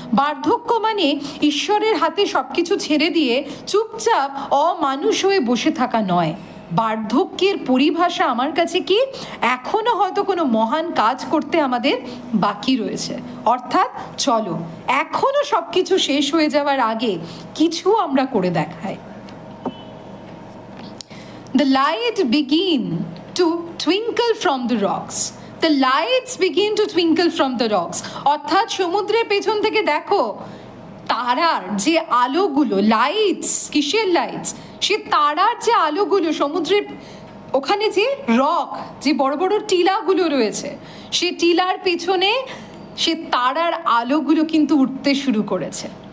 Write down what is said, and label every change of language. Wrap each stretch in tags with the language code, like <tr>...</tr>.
<bn>বার্ধক্য মানে ঈশ্বরের হাতে সব কিছু ছেড়ে দিয়ে চুপচাপ অমানুষ হয়ে বসে থাকা নয়। বার্ধক্যের পরিভাষা আমার কাছে কি, এখনো হয়তো কোনো মহান কাজ করতে আমাদের বাকি রয়েছে, অর্থাৎ চলো এখনো সব কিছু শেষ হয়ে যাওয়ার আগে কিছু আমরা করে দেখাই।</bn> <en>The light begin to twinkle from the rocks. The lights begin to twinkle from the rocks.</en> <bn>অর্থাৎ সমুদ্রের পেছন থেকে দেখো তারার যে আলোগুলো, লাইটস, কিসের লাইটস? সে তারার যে আলোগুলো সমুদ্রের ওখানে যে রক, যে বড় বড় টিলাগুলো রয়েছে, সে টিলার পেছনে সে তারার আলোগুলো কিন্তু উঠতে শুরু করেছে।</bn>